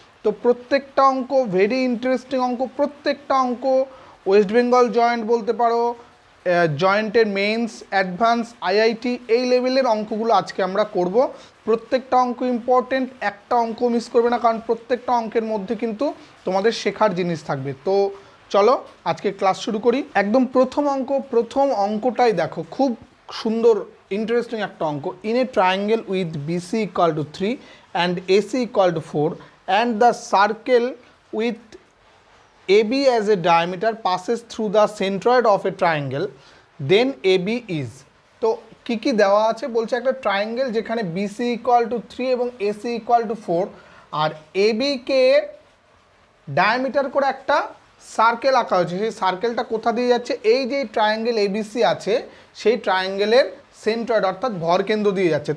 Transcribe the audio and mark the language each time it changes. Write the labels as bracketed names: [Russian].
[Bangla] তো প্রত্যেকটা অঙ্ক ভেরি ইন্টারেস্টিং অঙ্ক, প্রত্যেকটা অঙ্ক ওয়েস্ট বেঙ্গল জয়েন্ট বলতে পারো, জয়েন্টের মেন্স, অ্যাডভান্স, আইআইটি এই লেভেলের অঙ্কগুলো আজকে আমরা করব। প্রত্যেকটা অঙ্ক ইম্পর্টেন্ট, একটা অঙ্ক মিস করবে না, কারণ প্রত্যেকটা অঙ্কের মধ্যে কিন্তু তোমাদের শেখার জিনিস থাকবে। তো চলো আজকে ক্লাস শুরু করি। একদম প্রথম অঙ্কটাই দেখো, খুব সুন্দর ইন্টারেস্টিং একটা অঙ্ক। [English] In a triangle with BC equal to 3 and AC equal to 4 and the circle with AB as a diameter passes through the centroid of a triangle, then AB is। [Bangla] তো কি কি দেওয়া আছে বলছে, একটা ট্রায়াঙ্গেল যেখানে BC ইকুয়াল টু 3 এবং AC equal to 4 আর AB K diameter করে একটা সার্কেল আঁকা হয়েছে। সেই সার্কেলটা কোথা দিয়ে যাচ্ছে, এই যে ট্রায়াঙ্গেল ABC আছে সেই ট্রায়াঙ্গেলের সেন্ট্রয়েড অর্থাৎ ভরকেন্দ্র দিয়ে যাচ্ছে।